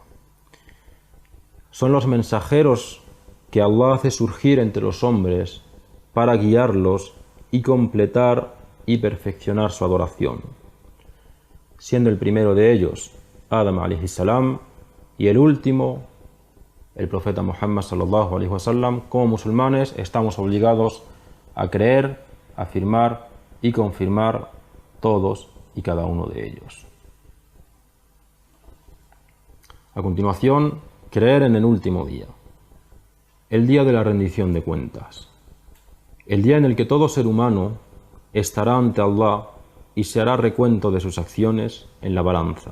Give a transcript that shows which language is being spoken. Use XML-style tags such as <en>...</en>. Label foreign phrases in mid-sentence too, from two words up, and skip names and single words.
<es>Son los mensajeros que Allah hace surgir entre los hombres para guiarlos y completar y perfeccionar su adoración, siendo el primero de ellos Adam</es> <ar>عليه السلام</ar> <es>y el último el profeta Muhammad</es> <ar>صلى الله عليه وسلم.</ar> <es>Como musulmanes estamos obligados a creer, afirmar y confirmar todos y cada uno de ellos. A continuación, creer en el último día, el día de la rendición de cuentas, el día en el que todo ser humano estará ante Allah y se hará recuento de sus acciones en la balanza.</es>